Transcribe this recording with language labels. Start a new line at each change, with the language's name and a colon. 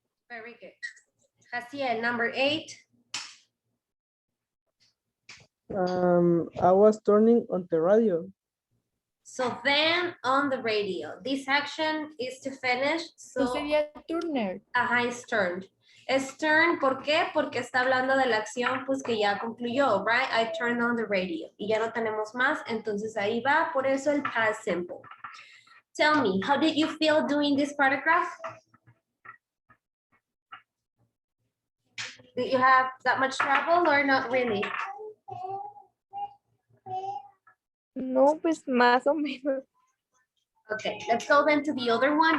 English: Very good. Jaciel, number eight. I was turning on the radio. So then on the radio, this action is to finish. So
Spanish: sería Turner.
English: it's turned.
Spanish: Es turn, ¿por qué? Porque está hablando de la acción pues que ya concluyó,
English: right? I turned on the radio.
Spanish: Y ya no tenemos más, entonces ahí va, por eso el past simple.
English: Tell me, how did you feel doing this paragraph? Did you have that much trouble or not really?
Spanish: No, pues más o menos.
English: Okay, let's go then to the other one.